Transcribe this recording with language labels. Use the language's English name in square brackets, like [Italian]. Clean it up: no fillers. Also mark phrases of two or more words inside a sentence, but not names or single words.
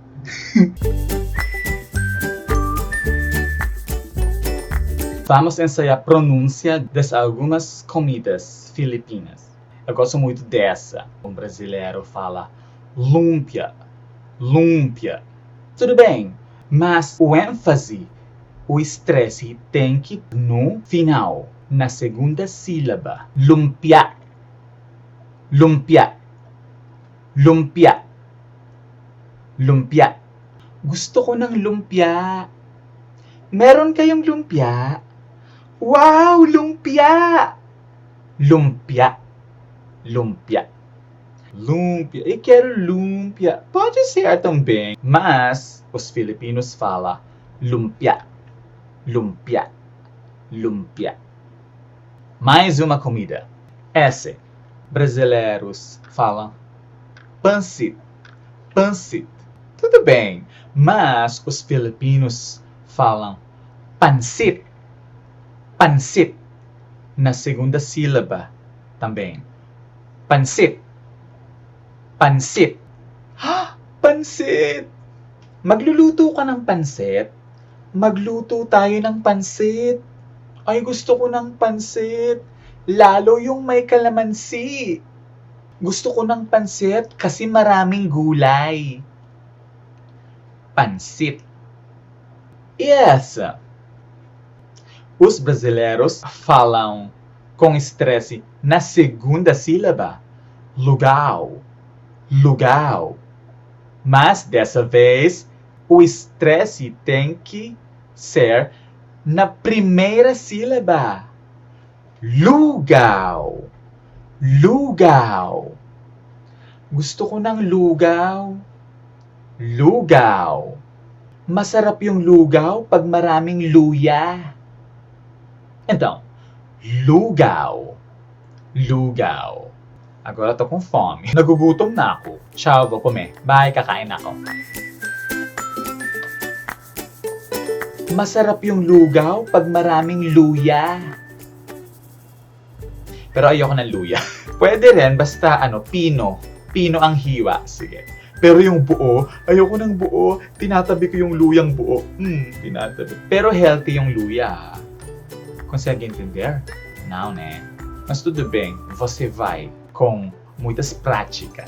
[Portuguese] Vamos ensaiar a pronúncia de algumas comidas filipinas. Eu gosto muito dessa. Um brasileiro fala lumpia, lumpia. Tudo bem, mas o ênfase, o estresse tem que ir no final, na segunda sílaba. Lumpia, lumpia, lumpia, lumpia. [Filipino] Gusto ko ng lumpia. Meron kayong lumpia? Wow, lumpia! Lumpia. Lumpia. Lumpia. [Portuguese] Eu quero lumpia. Pode ser também, mas os filipinos falam lumpia. Lumpia. Lumpia. Mais uma comida. Essa. Brasileiros falam pancit. Pancit. Tudo bem, mas os filipinos falam pancit. Pancit. Na segunda sílaba também. Pancit. Pancit. [Filipino] Ha! Pancit! Magluluto ka ng pancit? Magluto tayo ng pancit. Ay, gusto ko ng pancit. Lalo yung may kalamansi. Gusto ko ng pancit kasi maraming gulay. Pancit. Yes! [Portuguese] Os brasileiros falam com estresse na segunda sílaba. Lugaw. Lugaw. Mas dessa vez, o estresse tem que ser na primeira sílaba. Lugaw. Lugaw. [Filipino] Gusto ko ng lugaw. Lugaw. Masarap yung lugaw pag maraming luya. [Portuguese] Então, lugaw. Lugaw. Agora tô com fome. [Filipino] Nagugutom na ako. [Portuguese] Tchau, vou comer. [Filipino] Bye, kakain na ako. Masarap yung lugaw pag maraming luya. Pero ayoko ng luya. Pwede rin, basta pino. Pino ang hiwa. Sige. Pero yung buo, ayoko ng buo. Tinatabi ko yung luyang buo. Tinatabi. Pero healthy yung luya. [Portuguese] Consegue entender? Não, né? Mas tudo bem, você vai com muitas práticas.